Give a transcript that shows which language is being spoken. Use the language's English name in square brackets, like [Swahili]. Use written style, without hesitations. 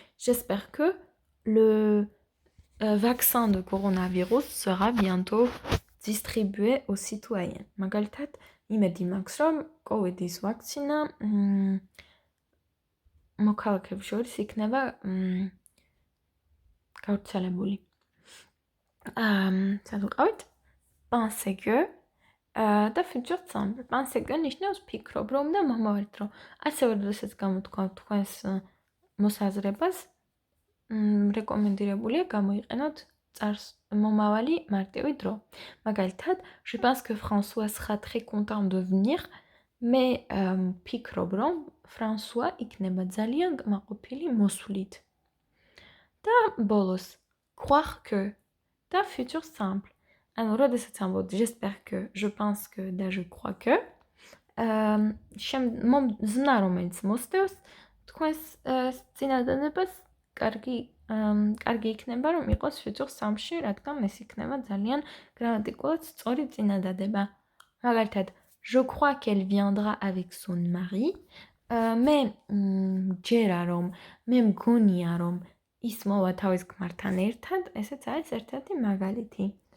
[French] J'espère que le vaccin de coronavirus sera bientôt distribué aux citoyens. [Georgian] მაგალითად, იმედი მაქვს, რომ COVID-ის ვაქცინა მოქალაქეებს შორის იქნება გავრცელებული. სად ვიყავით? Penser que და futur simple. Penser que ნიშნავს ფიქრობ, რომ და მომავალ დრო. ასევე როდესაც გამოთქვამთ თქვენს მოსაზრებას, რეკომენდირებულია გამოიყენოთ წარს მომავალი მარტივი დრო. მაგალითად, [French] je pense que François sera très content de venir, [Georgian] მე ფიქრობ, რომ François იქნება ძალიან კმაყოფილი მოსვლით. და ბოლოს, croire que და futur simple. ანუ როდესაც ამბობთ j'espère que, je pense que და je crois que, ზმნა რომელიც მოსდევს თქვენს წინადადებას კარგი იქნება, რომ იყოს futur simple-ში, რადგან ეს იქნება ძალიან გრამატიკულად სწორი წინადადება. მაგალითად, [French] je crois qu'elle viendra avec son mari. [Georgian] მე ჯერა რომ, მე მგონია რომ ის მოვა თავის ქმართან ერთად, ესეც არის ერთ-ერთი მაგალითი.